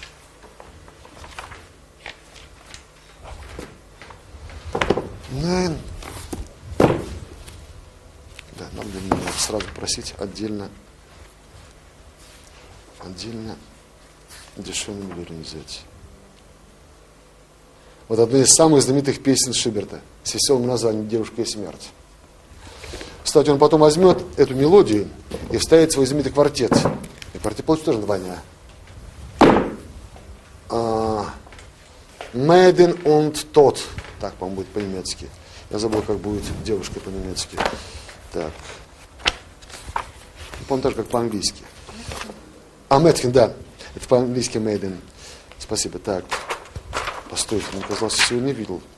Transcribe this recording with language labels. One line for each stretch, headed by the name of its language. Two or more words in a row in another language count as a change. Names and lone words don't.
Russian: Да, нам надо сразу просить отдельно дешевую мелодию взять. Вот одна из самых знаменитых песен Шуберта с веселым названием «Девушка и смерть». Кстати, он потом возьмет эту мелодию и вставит в свой знаменитый квартет. И квартет получит тоже название.
English: Maiden und Tod.
Russian: Так, по-моему, будет по-немецки. Я забыл, как будет девушка по-немецки. Так. По-моему, тоже как по-английски. Mädchen, да. Это по-английски Maiden. Спасибо. Так. Постойте, мне казалось, я сегодня видел.